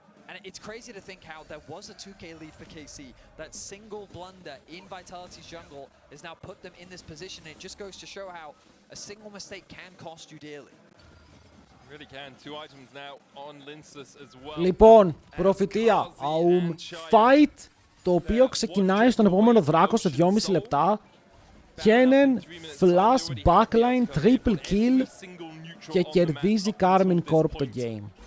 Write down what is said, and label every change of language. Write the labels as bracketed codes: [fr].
[en] And it's crazy to think how there was a 2k lead for KC. That single blunder in Vitality's jungle has now put them in this position. It just goes to show how a single mistake can cost you dearly. Really can. 2 items now on Linsus as well. [el] Λοιπόν, προφητεία. Fight, το οποίο ξεκινάει στον επόμενο δράκο σε 2,5 λεπτά. Kennen, flash, backline, triple kill και κερδίζει Karmine Corp το game.